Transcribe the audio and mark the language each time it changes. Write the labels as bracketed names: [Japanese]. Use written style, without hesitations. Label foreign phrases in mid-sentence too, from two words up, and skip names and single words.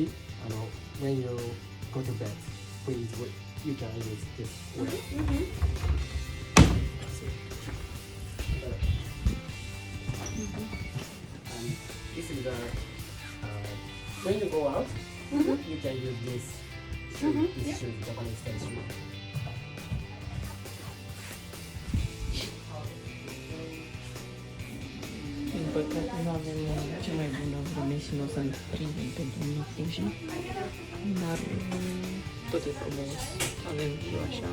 [English] When you go to bed, please you can use this way. And this is the when you go out, you can use this. This shoe, Japanese style shoe. [Romanian] Din păcate nu avem cea mai bună vreme și nu o să prindem pentru un Fuji, dar tot e frumos, avem viu așa.